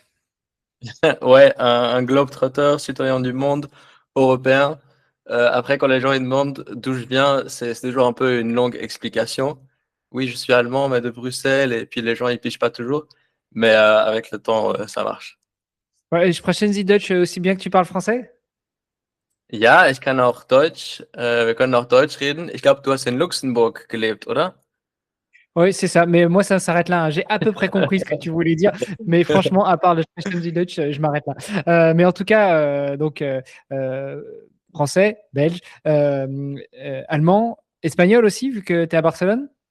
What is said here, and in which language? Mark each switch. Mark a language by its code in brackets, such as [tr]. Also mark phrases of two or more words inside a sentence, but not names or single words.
[fr] Ouais, un globe-trotter, citoyen du monde, européen. Après, quand les gens ils demandent d'où je viens, c'est toujours un peu une longue explication. Oui, je suis allemand, mais de Bruxelles, et puis les gens ils pichent pas toujours. Mais avec le temps, ça marche. Ouais, [de] sprechen Sie Deutsch [fr] aussi bien que tu parles français? [de] Ja, ich kann auch Deutsch. Wir können auch Deutsch reden. Ich glaube, du hast in Luxemburg gelebt, oder? [fr] Oui, c'est ça. Mais moi, ça s'arrête là, hein. J'ai à peu près compris ce que tu voulais dire. Mais franchement, à part le [de] Sprechen Sie Deutsch, [fr] je m'arrête là. Mais en tout cas, euh, français, belge, allemand, espagnol aussi, vu que tu es à Barcelone.